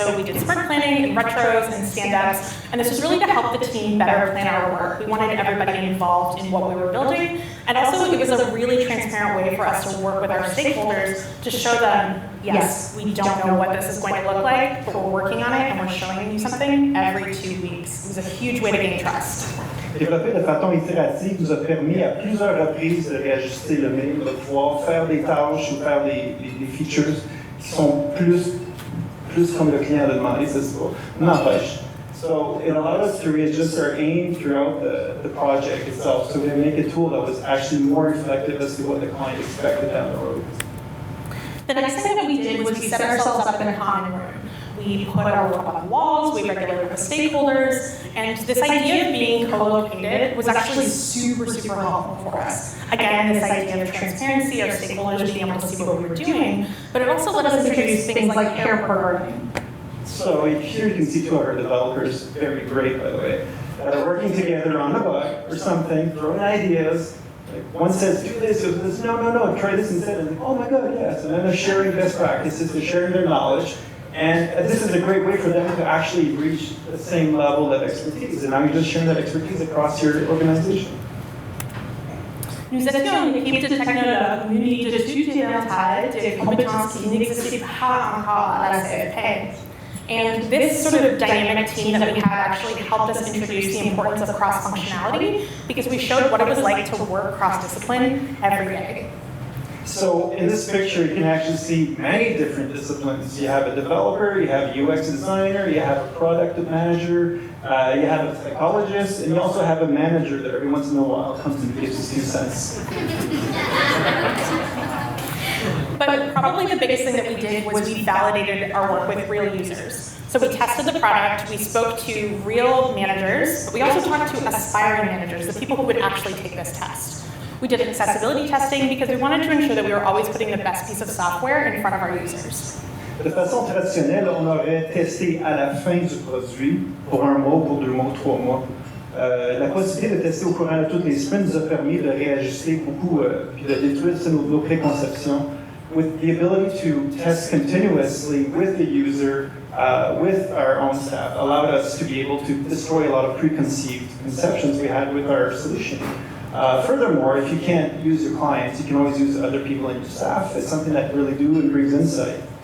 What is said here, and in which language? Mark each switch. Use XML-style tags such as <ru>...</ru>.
<en>So we did sprint planning and retros and stand-ups, and this was really to help the team better plan our work. We wanted everybody involved in what we were building, and also it was a really transparent way for us to work with our stakeholders to show them, yes, we don't know what this is going to look like, but we're working on it and we're showing you something every 2 weeks. It was a huge way to gain trust.</en> <fr>Développer de façon itérative nous a permis à plusieurs reprises de réajuster le mail, de pouvoir faire des tâches ou faire des features qui sont plus comme le client a demandé, c'est ça. N'empêche.</fr> <en>So it allowed us to readjust our aim throughout the project itself, so we make a tool that was actually more reflective as to what the client expected down the road. The next thing that we did was we set ourselves up in a common room. We put our work on walls, we regulated with stakeholders, and this idea of being co-located was actually super helpful for us. Again, this idea of transparency, our stakeholders being able to see what we were doing, but it also let us introduce things like pair programming. So here you can see 2 of our developers, very great by the way, that are working together on a bug or something, throwing ideas. Like one says, do this, or this, no, try this instead, and oh my god, yes, and then they're sharing best practices, they're sharing their knowledge. And this is a great way for them to actually reach the same level of expertise. And now you're just sharing that expertise across your organization.</en> <fr>Nous étions une équipe de technologues munis de tout éventail de compétences qui n'existaient pas encore à la CFP.</fr> <en>And this sort of dynamic team that we had actually helped us introduce the importance of cross-functionality because we showed what it was like to work cross-discipline every day. So in this picture, you can actually see many different disciplines. You have a developer, you have a UX designer, you have a product manager, you have a psychologist, and you also have a manager that every once in a while comes and gives us 2 cents. But probably the biggest thing that we did was we validated our work with real users. So we tested the product, we spoke to real managers, but we also talked to aspiring managers, the people who would actually take this test. We did accessibility testing because we wanted to ensure that we were always putting the best piece of software in front of our users.</en> <fr>De façon traditionnelle, on aurait testé à la fin du produit, pour 1 mois, pour 2 mois, 3 mois. La possibilité de tester au courant de toutes les semaines nous a permis de réajuster beaucoup puis de détruire nos préconceptions.</fr> <en>With the ability to test continuously with the user, with our own staff, allowed us to be able to destroy a lot of preconceived conceptions we had with our solution. Furthermore, if you can't use your clients, you can always use other people in your staff. It's something that really and brings insight.</en>